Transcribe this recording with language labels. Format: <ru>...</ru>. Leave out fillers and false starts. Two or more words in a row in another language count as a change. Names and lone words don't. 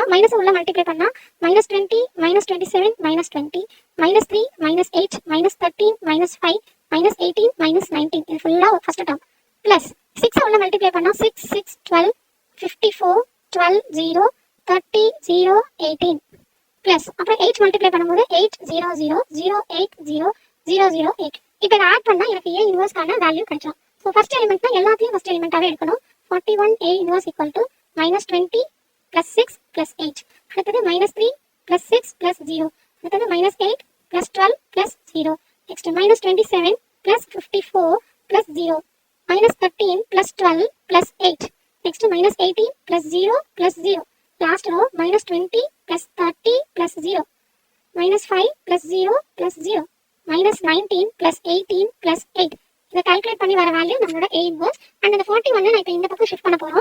<ta>மைனஸ் உள்ள மல்டிப்ளை பண்ணா -20 -27 -20 -3 -8 -13 -5 -18 -19 இது ஃபுல்லா</ta> <en>first term plus</en> <ta>6 உள்ள மல்டிப்ளை பண்ணா 6 6 12 54 12 0 30 0 18 பிளஸ் அப்புறம் 8 மல்டிப்ளை பண்ணும்போது 8 0 0 0 8 0 0 0 8. இப்போ இதை ஆட் பண்ணா எனக்கு A இன்வர்ஸ்க்கான வேல்யூ கிடைச்சிடும். ஸோ</ta> <en>first element</en> <ta>எல்லாத்தையும்</ta> <en>first element</en> <ta>எடுக்கணும்.</ta> <en>41A inverse equal to -20 plus 6 plus 8</en> <ta>அடுத்தது -3 plus 6 plus 0 அடுத்தது -8 plus</ta> <en>12 plus 0 next -27 plus 54 plus 0 -13 plus 12 plus 8 next -18 plus 0 plus 0 last row -20 plus 30 plus 0 -5 plus 0 plus 0 -19 plus 18 plus 8</en> <ta>இதை கால்குலேட் பண்ணி வர வேல்யூ நம்மளோட</ta> <en>A inverse and</en> <ta>அந்த 41 நான் இப்போ இந்த பக்கம் ஷிஃப்ட் பண்ண போறோம்.</ta>